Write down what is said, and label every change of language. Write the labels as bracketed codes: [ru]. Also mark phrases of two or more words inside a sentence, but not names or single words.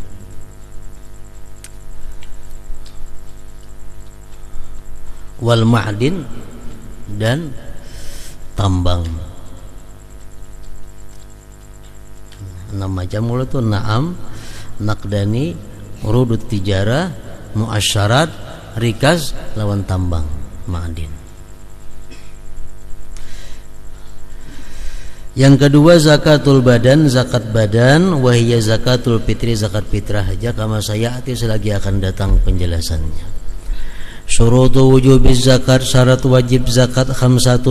[ar] والمعدن, [id] dan tambang. [ar] 6 [bjn] macam mula tu: [ar] النعم، النقدان، عروض التجارة، المعشرات، الركاز, [bjn] lawan tambang, [ar] المعدن. [id] Yang kedua [ar] زكاة البدن, [id] zakat badan, [ar] وهي زكاة الفطر, [id] zakat fitrah aja, [ar] كما سيأتي, [id] selagi akan datang penjelasannya. [ar] شروط وجوب الزكاة, [id] syarat wajib zakat, 5.